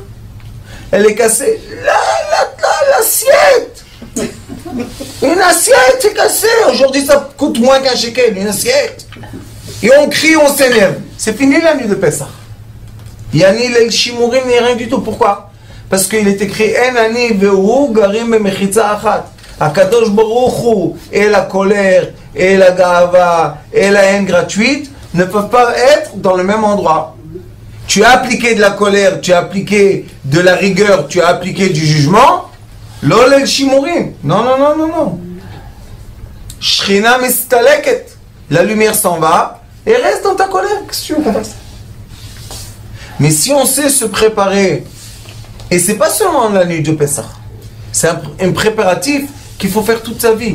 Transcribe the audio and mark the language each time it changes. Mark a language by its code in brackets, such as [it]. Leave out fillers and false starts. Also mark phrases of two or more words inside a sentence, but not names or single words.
[fr] Elle est cassée. L'assiette. Une assiette est cassée. Aujourd'hui, ça coûte moins qu'un shekel. Une assiette. Et on crie, on s'énerve. C'est fini la nuit de Pessah. Yani [he] ליל שימורים [fr] n'est rien du tout. Pourquoi? Parce qu'il est écrit [he] אין אני והוא גרים במחיצה אחת. הקדוש ברוך הוא [fr] et la colère et la gava et la haine gratuite ne peuvent pas être dans le même endroit. Tu as appliqué de la colère, tu as appliqué de la rigueur, tu as appliqué du jugement. [he] לא ליל שימורים. [fr] Non, non, non, non, non. [he] שכינה מסתלקת. [fr] La lumière s'en va et reste dans ta colère. Qu'est-ce que tu veux qu'on fasse? Mais si on sait se préparer, et c'est pas seulement la nuit de Pessah, c'est un préparatif qu'il faut faire toute sa vie.